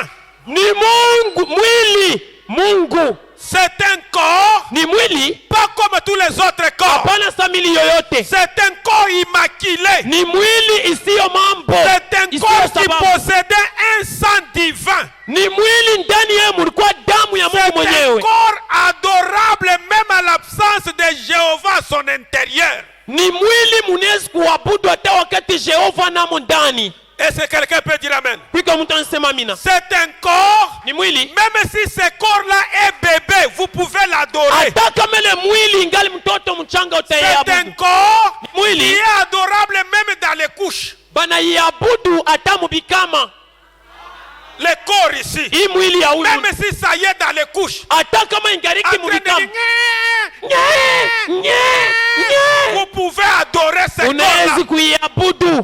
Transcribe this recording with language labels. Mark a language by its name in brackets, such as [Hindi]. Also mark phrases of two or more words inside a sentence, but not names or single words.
[Swahili] Ni Mungu, mwili Mungu. [French] C'est un corps, [Swahili] ni mwili, [French] pas comme tous les autres corps. C'est un corps immaculé. [Swahili] Ni mwili isiyo mambo. [French] C'est un corps qui possédait un sang divin. [Swahili] Ni mwili ndani yake mulikuwa damu ya Mungu mwenyewe. [French] C'est un corps adorable même à l'absence de Jéhovah à son intérieur. [Swahili] Ni mwili munezi kuabudu hata wakati Jehova namo ndani. [French] Est-ce que quelqu'un peut dire amen? C'est un corps, même si ce corps-là est bébé, vous pouvez l'adorer. C'est un corps qui est adorable même dans les couches. Le corps ici, même si ça y est dans les couches, vous pouvez adorer ce corps-là.